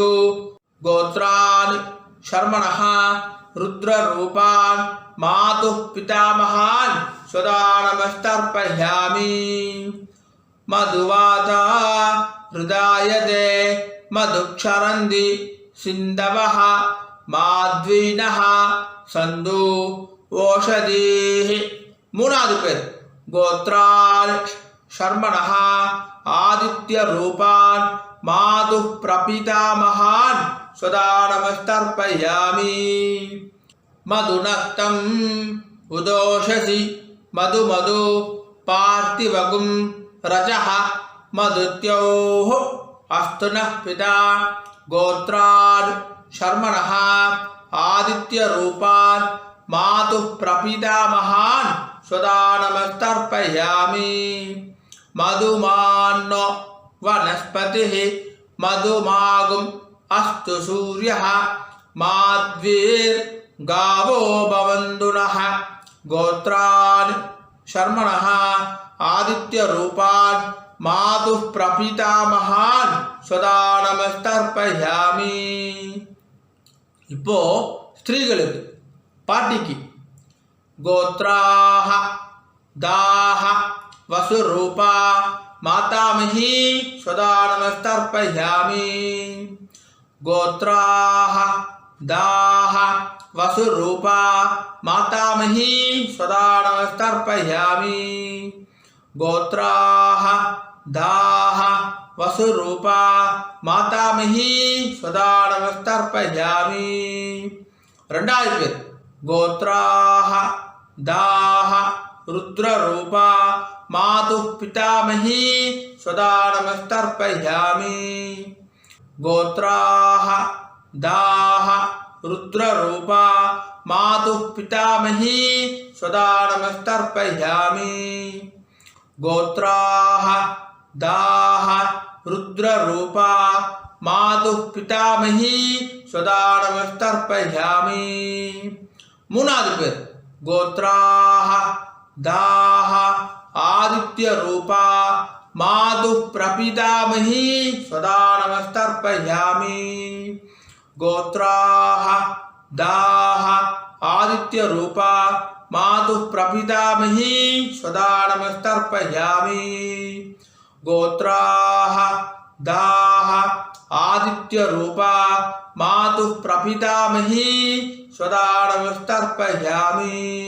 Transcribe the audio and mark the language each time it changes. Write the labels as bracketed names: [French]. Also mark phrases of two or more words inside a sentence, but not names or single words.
[Sanskrit] गोत्रान् शर्मणः रुद्ररूपान् मातुः पितामहान् सदा नमस्तर्पयामि. मधुवाता हृदायते मधुक्षरन्ति सिन्धवः माध्वीनः सन्धु ओषधीः. [Tamil] மூணாவது பேர் [Sanskrit] गोत्रान् शर्मणः आदित्य रूपान् मातुः प्रपितामहान् सदा नमस्तर्पयामि. मधुनक्तम् उतोषसि मधु मधु पार्थिवगुं रजः मधुद्यौः अस्तु नः पिता. गोत्रान् शर्मणः आदित्य रूपान् मातुः प्रपितामहान् सदा नमस्तर्पयामि. மதுமான்னோ वनस्पतिः मधुमागुम् अस्तु सूर्यः माध्वीर्गावो भवन्तु नः. गोत्रान् शर्मणः आदित्यरूपान् मातुः प्रपितामहान् सदा நமஸ்தர்ப்பயாமி. [Tamil] இப்போ ஸ்திரீகளுக்கு பாட்டிக்கு [Sanskrit] गोत्राः दाः वसुरूपा मातामही स्वदा नमस्तर्पयामि गोत्राः दाः वसुरूपा मातामही स्वदा नमस्तर्पयामि गोत्राः दाः वसुरूपा मातामही स्वदा नमस्तर्पयामि [Tamil] ரெண்டாவது பேர் [Sanskrit] गोत्राः दाः रुद्ररूपा मातुः पितामही स्वदा नमस्तर्पयामि गोत्राः दाः रुद्ररूपा मातुः पितामही स्वदा नमस्तर्पयामि गोत्राः दाः रुद्ररूपा मातुः पितामही स्वदा नमस्तर्पयामि [Tamil] மூணாவது பேர் [Sanskrit] गोत्राः दाः आदित्यरूपा मातुः प्रपितामही स्वदा नमस्तर्पयामि गोत्राः दाः आदित्यरूपा मातुः प्रपितामही स्वदा नमस्तर्पयामि गोत्राः दाः आदित्यरूपा मातुः प्रपितामही स्वदा नमस्तर्पयामि